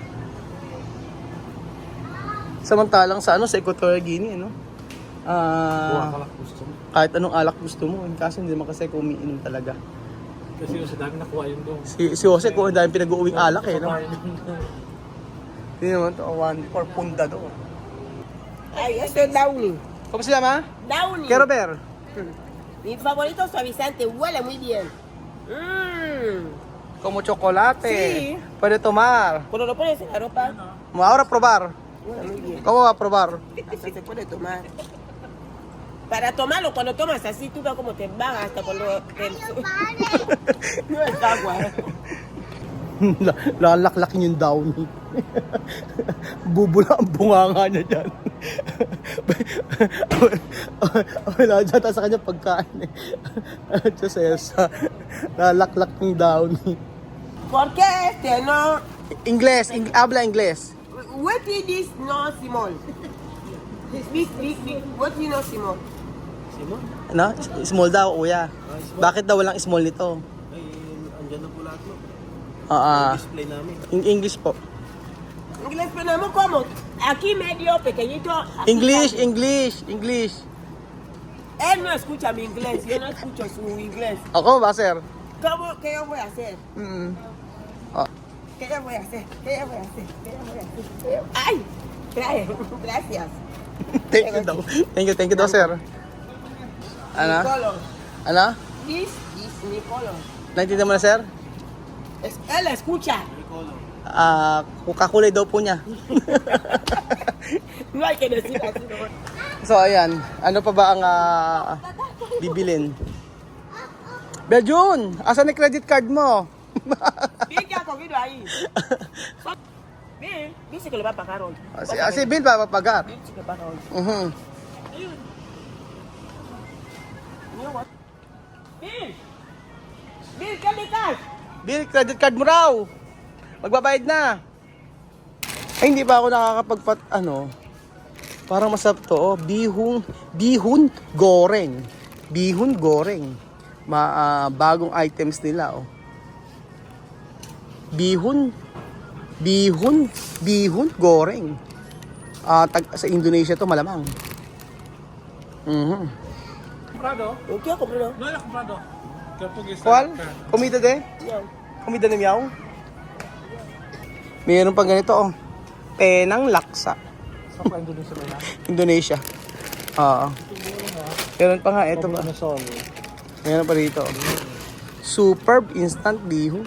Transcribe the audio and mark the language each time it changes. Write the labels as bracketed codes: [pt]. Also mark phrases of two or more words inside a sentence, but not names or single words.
[tl] Samantalang sa ano, sa Equatorial Guinea, no? Buha ka lang gusto mo. Kahit anong alak gusto mo. Kaso hindi naman kasi umiinom talaga. Kasi yung sa dami nakuha yun doon. Si Jose, kung ang dami pinag-uwing alak, eh, no? Sa bahay yun. Hindi naman to, 1 punda do. Ay, [es] esto es Downy. ¿Cómo se llama? Downy. Quiero ver. Mi favorito suavizante, huele muy bien. Como chocolate. Sí. Puede tomar. Cuando lo pones en la ropa, Ahora probar. huele muy bien. ¿Cómo va a probar? Hasta se puede tomar. Para tomarlo, cuando tomas así, tú ves cómo te van hasta cuando no es agua. [tl] Lalaklakin yung Downy. Bubula ang bunganga niya dyan. Wala dyan sa kanya pagkain eh. Diyos Elsa. Lalaklak yung Downy. [es] ¿Por qué este no? Inglés, habla inglés. [en] What is this no Simon? Big. What is no Simon? [tl] Ano? Small daw, kuya. Bakit daw walang small nito? Ay, andyan na po lahat mo. Ah, Display namin. English po. [es] Inglés, pero no como. Aquí medio pequeñito. aquí English, grande. English. Él no escucha mi inglés, yo no escucho su inglés. [tl] Ako ba, sir? [es] ¿Qué yo voy a hacer? Ah, ¿Qué yo voy a hacer? ¡Ay! Trae, gracias. [en] thank you [tl] daw, sir. Ano? [es] Mi color. [tl] Ano? [en] This is [es] mi color. [tl] Naintindihan mo na, sir? [es] Él escucha. [tl] Kakulay daw po niya. [es] No hay que decir así. No. [tl] So, ayan. Ano pa ba ang bibilin? Bejun! Asan yung [en] credit card [tl] mo? [es] ¿Quién que ha cogido ahí? Bill, dice que le va a pagar hoy. [tl] Si Bill ba papagar? [es] Bill dice que paga hoy. [en] You know what? Bill! Bill, get me cash! [tl] Bill, [en] credit card [tl] mo raw. Magbabayad na. Ay, hindi pa ako parang masarap to, oh. Bihon goreng. Bihon goreng. Bagong items nila, oh. Bihon goreng. Sa Indonesia to malamang. [es] Comprado? [tl] Okay ako, bro. [es] No, ya comprado. [tl] Kapag isa [es] ¿Cuál? [tl] ka. [es] Comida de? [tl] Yan. Comida ni Miao? Mayroon pang ganito, oh. Penang laksa. Saan pa Indonesia ba yan? Indonesia. Oo. Meron pa nga, ito ba? Amazon. Meron pa dito. Superb instant bihon.